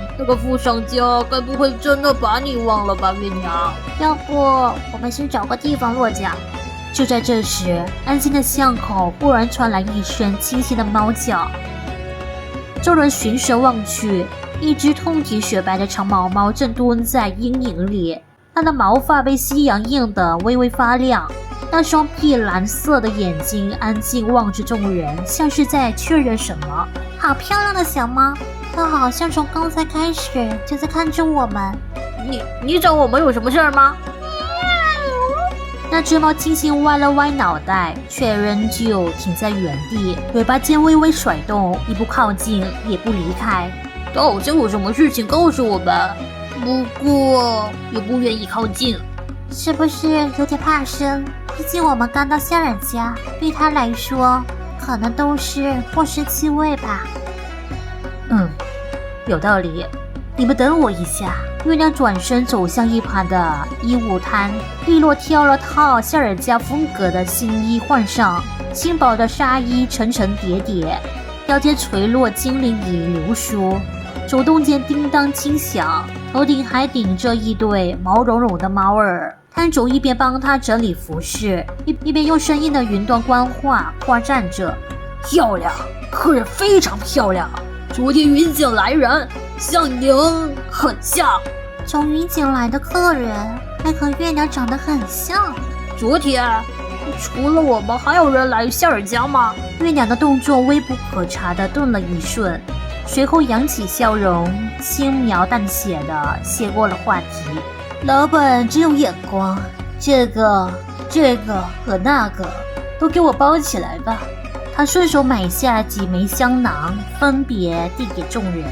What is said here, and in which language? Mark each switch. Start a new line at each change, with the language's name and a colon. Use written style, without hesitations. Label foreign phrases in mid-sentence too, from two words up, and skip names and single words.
Chinese: 那個富商家該不會真的把你忘了吧，月娘？要不我們先找個地方落腳。就在這時，安靜的巷口忽然傳來一聲清晰的貓叫。眾人循聲望去，一隻通體雪白的長毛貓正蹲在陰影裡，它的毛髮被夕陽映得微微發亮。那雙碧藍色的眼睛安靜望着眾人，像是在確認什麼。好漂亮的小貓，它好像從剛才開始就在看着我們。你找我們有什麼事兒嗎？那只貓輕輕歪了歪腦袋，卻仍舊停在原地，尾巴尖微微甩動，一不靠近，也不離開。它好像有什麼事情告訴我們，不過也不願意靠近。是不是有點怕生？畢竟我們剛到夏爾家，對他來說可能都是陌生氣味吧。有道理。你們等我一下。月亮轉身走向一旁的衣物攤，利落挑了套夏爾家風格的新衣換上，輕薄的紗衣層層疊疊，腰間垂落精靈與流蘇，手動間叮當輕響，頭頂還頂着一對毛茸茸的貓耳。攤主一邊幫他整理服飾，一邊用生硬的雲端官話誇讚着： 漂亮，客人非常漂亮。昨天雲景來人，像您很像。從雲景來的客人還和月娘長得很像。昨天除了我們，還有人來夏爾家嗎？月娘的动作微不可察地頓了一瞬，隨後揚起笑容，輕描淡寫地接過了話題。老闆真有眼光，這個和那個都給我包起來吧。他順手買下幾枚香囊，分別遞給眾人。